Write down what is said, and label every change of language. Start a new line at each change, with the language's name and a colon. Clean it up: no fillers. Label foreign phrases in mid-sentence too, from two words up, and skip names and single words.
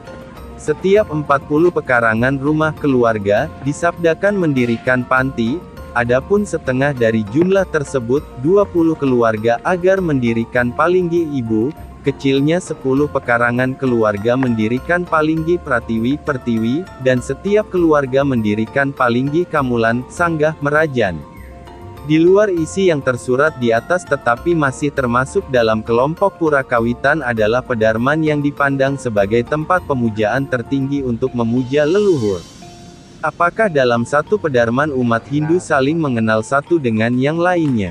Indonesian: Setiap 40 pekarangan rumah keluarga, disabdakan mendirikan panti. Adapun setengah dari jumlah tersebut, 20 keluarga agar mendirikan palinggi ibu, kecilnya 10 pekarangan keluarga mendirikan palinggi pratiwi pertiwi, dan setiap keluarga mendirikan palinggi kamulan, sanggah, merajan. Di luar isi yang tersurat di atas tetapi masih termasuk dalam kelompok Pura Kawitan adalah pedarman yang dipandang sebagai tempat pemujaan tertinggi untuk memuja leluhur. Apakah dalam satu pedarman umat Hindu saling mengenal satu dengan yang lainnya?